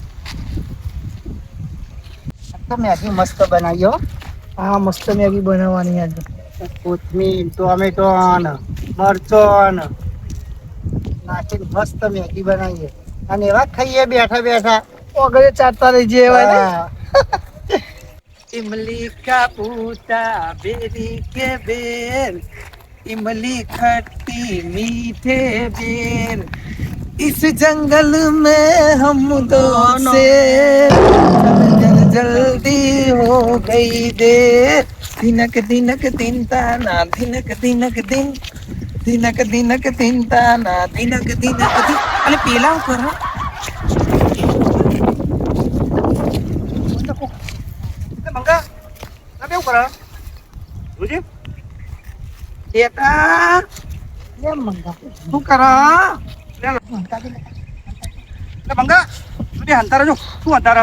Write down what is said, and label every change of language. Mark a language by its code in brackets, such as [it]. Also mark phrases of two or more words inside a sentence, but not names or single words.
[gu] તો મેગી મસ્ત બનાવી હો. હા, મસ્ત મેગી બનાવવાની યાર. કોથમીર ટોમેટો ને મરચો ને નાખીને મસ્ત મેગી બનાવીએ અને એવા ખાઈએ બેઠા બેઠા. ઓગળે ચાટતા રહી જાય એવા ને. હા. [hi] इमली का पूता बेरी के बेर, इमली खट्टी मीठे बेर, इस जंगल में हम दोनों से जल्दी हो गई देर, दिनक दिनक दिन ताना दिनक दिनक दिन, दिनक दिनक दिन ताना दिनक दिनक दिन. [gu] અને પેલા ઉપર હો. મંગા આ કેવું કરે? જોજે બેટા કેમ મંગા? શું કરો? મંગા તું અંતારા જો શું અંતારા